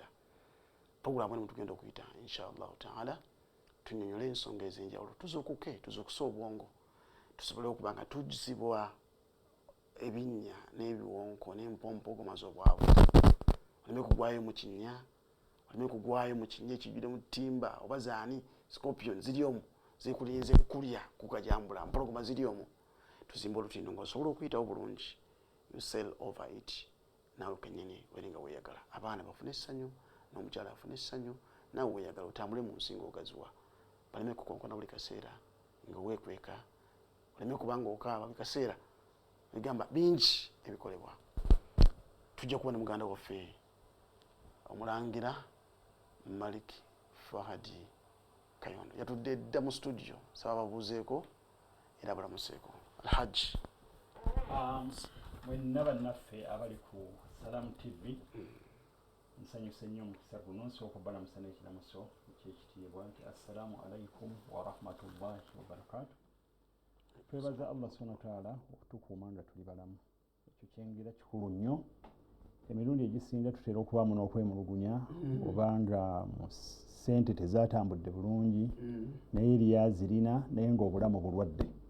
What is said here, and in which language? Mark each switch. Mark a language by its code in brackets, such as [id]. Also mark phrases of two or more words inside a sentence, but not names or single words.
[lg] Pulogulaamu eno tugenda okuyita [ar] إن شاء الله تعالى [lg] tunnyonnyola ensonga ez'enjawulo, tuzuukuke tuzuukuse obwongo, tusobole okuba nga tuzibwa ebinnya n'ebiwonko n'empompogoma z'obwavu. Oleme kugwayo mu kinnya, oleme kugwayo mu kinnya ekijjudde mu ttimba oba zaani scorpion ziri omwo zikulinze kulya kukajambula, mpologoma ziri omwo. Tuzimba olutindo ng'osobola okuyitawo bulungi. [en] You sell over it. [lg] Naawe kennyini weringa weeyagala, abaana bafune essanyu n'omukyala afune essanyu, naawe weeyagala otambule mu nsi ng'ogaziwa. Baleme kukonkona buli kaseera nga weekweka, oleme kubanga okaaba buli kaseera bigamba bingi ebikolebwa. Tujja kuba ne muganda waffe Omulangira Malik Fahadi Kayondo yatudde dda mu studio, saba babuuzeeko era balamuseeko. Alhaji mwenna bannaffe abali ku Salamu TV, nsanyuse nnyo omukisa guno nsooka okubalamusa n'ekiramuso ekyekitiibwa nti [ar] السلام عليكم ورحمة الله وبركاته. [lg] Twebaza Allah [ar] سبحانه وتعالى [lg] okutukuuma nga tuli balamu, ekyo kyengira kikulu nnyo. Emirundi egisinga tutera okubaamu n'okwemulugunya obanga mu ssente tezaatambudde bulungi naye eryazirina naye ng'obulamu bulwadde.